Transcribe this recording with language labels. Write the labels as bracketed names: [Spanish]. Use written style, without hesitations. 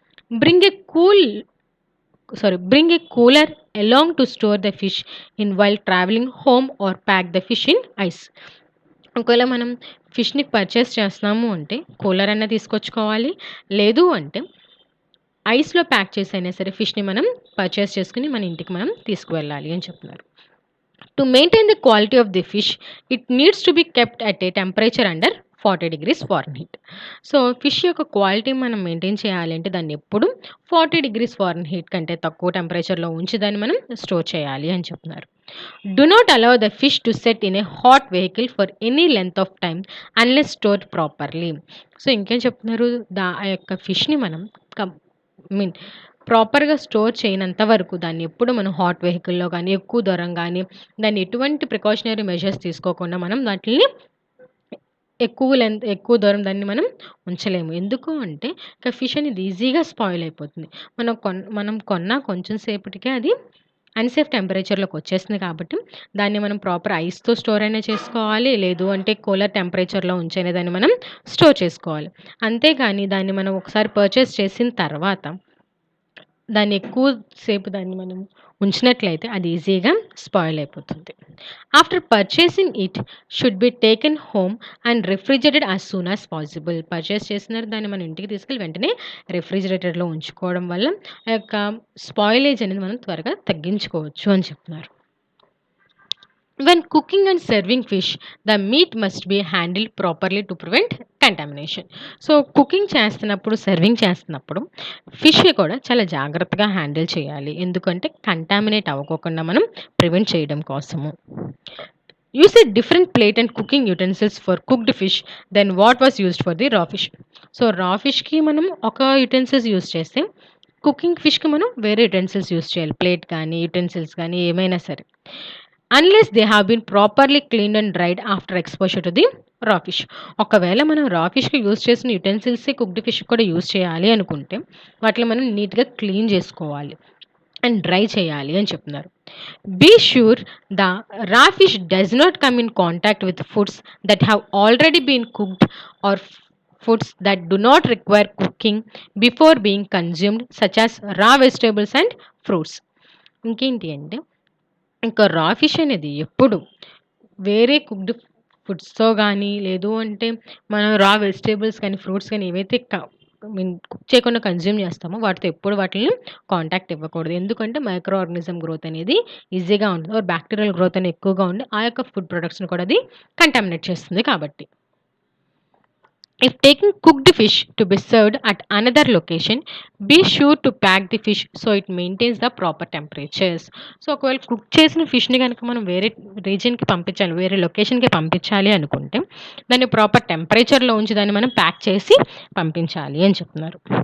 [English] Bring a cool bring a cooler along to store the fish in while travelling home or pack the fish in ice. [Telugu] ఒకవేళ మనం ఫిష్‌ని purchase చేస్తున్నాము అంటే cooler అన్నా తీసుకొచ్చుకోవాలి. లేదు అంటే ఐస్‌లో pack చేసి అయినా సరే ఫిష్‌ని మనం పర్చేస్ చేసుకొని మన ఇంటికి మనం తీసుకువెళ్ళాలి అని చెప్తున్నారు. [English] To maintain the quality of the fish, it needs to be kept at a temperature under 40 degrees Fahrenheit. [Telugu] So, fish యొక్క క్వాలిటీ మనం మెయింటైన్ చేయాలి అంటే దాన్ని ఎప్పుడు 40 డిగ్రీస్ ఫారెన్‌హీట్ కంటే తక్కువ టెంపరేచర్‌లో ఉంచి దాన్ని మనం స్టోర్ చేయాలి అని చెప్తున్నారు. [English] Do not allow the fish to set in a hot vehicle for any length of time unless stored properly. [Telugu] So, ఇంకేం చెప్తున్నారు? ఆ యొక్క ఫిష్‌ని మనం మీన్ ప్రాపర్‌గా స్టోర్ చేయనంత వరకు దాన్ని ఎప్పుడు మనం హాట్ వెహికల్‌లో గానీ, ఎక్కువ దూరం గానీ, దాన్ని ఎటువంటి ప్రికాషనరీ మెజర్స్ తీసుకోకుండా మనం వాటిల్ని ఎక్కువ దూరం దాన్ని మనం ఉంచలేము. ఎందుకు అంటే ఫిష్ అనేది ఈజీగా స్పాయిల్ అయిపోతుంది. మనం కొన్న కొంచెం సేపటికే అది అన్‌సేఫ్ టెంపరేచర్‌లోకి వచ్చేస్తుంది కాబట్టి దాన్ని మనం ప్రాపర్ ఐస్‌తో స్టోర్ అయినా చేసుకోవాలి. లేదు అంటే కూలర్ టెంపరేచర్‌లో ఉంచైనా దాన్ని మనం స్టోర్ చేసుకోవాలి. అంతేగాని దాన్ని మనం ఒకసారి పర్చేస్ చేసిన తర్వాత దాన్ని ఎక్కువ సేపు దాన్ని మనం ఉంచినట్లయితే అది ఈజీగా స్పాయిల్ అయిపోతుంది. [English] After purchasing it should be taken home and refrigerated as soon as possible. [Telugu] Purchase చేసిన దాన్ని మనం ఇంటికి తీసుకెళ్ళి వెంటనే రిఫ్రిజిరేటర్‌లో ఉంచుకోవడం వల్ల ఆ యొక్క స్పాయిలేజ్ అనేది మనం త్వరగా తగ్గించుకోవచ్చు అని చెప్తున్నారు. [English] When cooking and serving fish, the meat must be handled properly to prevent contamination. [Telugu] So, cooking చేస్తున్నప్పుడు, సర్వింగ్ చేస్తున్నప్పుడు ఫిష్ కూడా చాలా జాగ్రత్తగా హ్యాండిల్ చేయాలి. ఎందుకంటే కంటామినేట్ అవ్వకోకుండా మనం ప్రివెంట్ చేయడం కోసము. [English] Use a different plate and cooking utensils for cooked fish than what was used for the raw fish. [Telugu] So, రా ఫిష్‌కి మనం ఒక యుటెన్సిల్స్ యూజ్ చేస్తే, కుకింగ్ ఫిష్‌కి మనం వేరే యుటెన్సిల్స్ యూజ్ చేయాలి. ప్లేట్ కానీ, యుటెన్సిల్స్ కానీ ఏమైనా సరే. [English] Unless they have been properly cleaned and dried after exposure to the raw fish. [Telugu] ఒకవేళ మనం రా ఫిష్‌కి యూజ్ చేసిన యుటెన్సిల్సే కుక్డ్ ఫిష్‌కి కూడా యూజ్ చేయాలి అనుకుంటే, వాటిని మనం నీట్‌గా క్లీన్ చేసుకోవాలి అండ్ డ్రై చేయాలి అని చెప్తున్నారు. [English] Be sure the raw fish does not come in contact with foods that have already been cooked or foods that do not require cooking before being consumed, such as raw vegetables and fruits. [Telugu] ఇంకేంటి అంటే, ఇంకా రా fish అనేది ఎప్పుడు వేరే cooked ఫుడ్స్‌తో గానీ, లేదు అంటే మనం రా వెజిటబుల్స్ కానీ, ఫ్రూట్స్ కానీ ఏవైతే కుక్ చేయకుండా కన్జ్యూమ్ చేస్తామో వాటితో ఎప్పుడు వాటిల్ని కాంటాక్ట్ ఇవ్వకూడదు. ఎందుకంటే మైక్రో ఆర్గానిజం గ్రోత్ అనేది ఈజీగా ఉంటుంది. ఆర్ బ్యాక్టీరియల్ గ్రోత్ అనేది ఎక్కువగా ఉండి ఆ యొక్క ఫుడ్ ప్రొడక్ట్స్‌ని కూడా అది కంటామినేట్ చేస్తుంది కాబట్టి. [English] If taking cooked fish to be served at another location, be sure to pack the fish so it maintains the proper temperatures. [Telugu] So, ఒకవేళ కుక్ చేసిన ఫిష్‌ని గనక మనం వేరే రీజియన్‌కి పంపించాలి, వేరే లొకేషన్‌కి పంపించాలి అనుకుంటే, దాన్ని ప్రాపర్ టెంపరేచర్‌లో ఉంచి దాన్ని మనం ప్యాక్ చేసి పంపించాలి అని చెప్తున్నారు.